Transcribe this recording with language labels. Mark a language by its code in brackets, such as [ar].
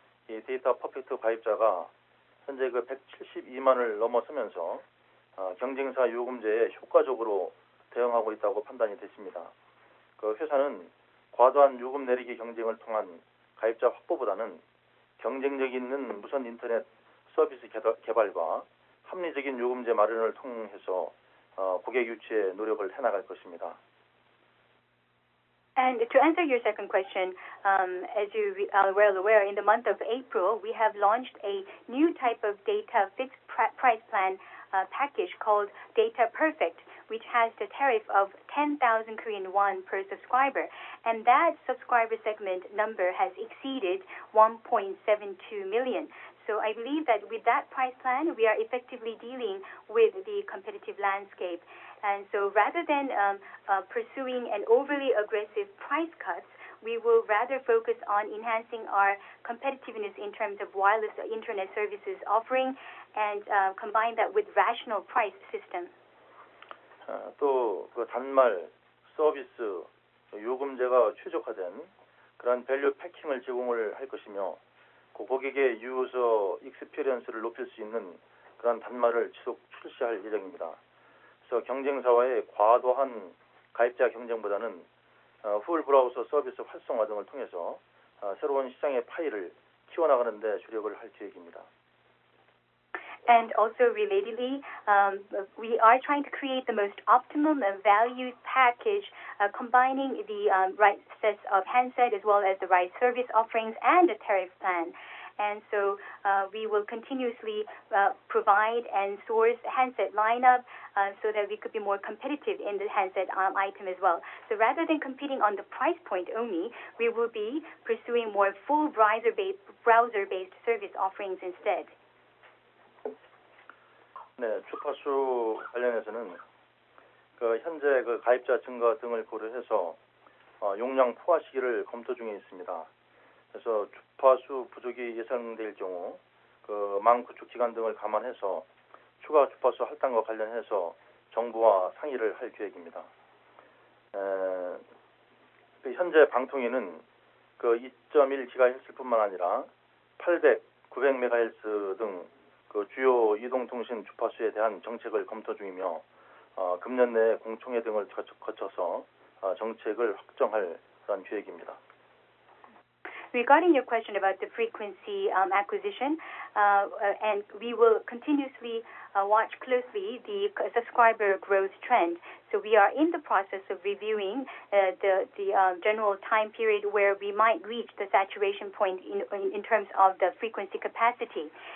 [ko] 이 데이터 퍼펙트 가입자가 현재 그 172만을 넘어서면서 경쟁사 요금제에 효과적으로 대응하고 있다고 판단이 됐습니다. 그 회사는 과도한 요금 내리기 경쟁을 통한 가입자 확보보다는 경쟁력 있는 무선 인터넷 서비스 개발과 합리적인 요금제 마련을 통해서 고객 유치에 노력을 해 나갈 것입니다. [en] And to answer your second question, as you are well aware, in the month of April, we have launched a new type of data fixed price plan package called Data Perfect, which has the tariff of 10,000 Korean won per subscriber. And that subscriber segment number has exceeded 1.72 million. So I believe that with that price plan, we are effectively dealing with the competitive landscape. And so rather than pursuing an overly aggressive price cuts, we will rather focus on enhancing our competitiveness in terms of wireless internet services offering and combine that with rational price system. [ko] 또 그 단말, 서비스, 요금제가 최적화된 그런 밸류 패킹을 제공을 할 것이며 그 고객의 유저 익스피리언스를 높일 수 있는 그런 단말을 지속 출시할 예정입니다. 그래서 경쟁사와의 과도한 가입자 경쟁보다는 풀 브라우저 서비스 활성화 등을 통해서 새로운 시장의 파이를 키워나가는 데 주력을 할 계획입니다. [en] And also relatedly, we are trying to create the most optimum value package, combining the right sets of handset as well as the right service offerings and the tariff plan. And so we will continuously provide and source handset lineup so that we could be more competitive in the handset item as well. So rather than competing on the price point only, we will be pursuing more full browser-based service offerings instead. [ko] 네, 주파수 관련해서는 그 현재 그 가입자 증가 등을 고려해서 용량 포화 시기를 검토 중에 있습니다. 그래서 주파수 부족이 예상될 경우 그 망 구축 기간 등을 감안해서 추가 주파수 할당과 관련해서 정부와 상의를 할 계획입니다. 현재 방통위는 그 2.1GHz뿐만 아니라 800, 900MHz 등 그 주요 이동통신 주파수에 대한 정책을 검토 중이며 금년 내에 공청회 등을 거쳐서 정책을 확정할 그런 계획입니다. [en] Regarding your question about the frequency acquisition, and we will continuously watch closely the subscriber growth trend. So we are in the process of reviewing the general time period where we might reach the saturation point in terms of the frequency capacity.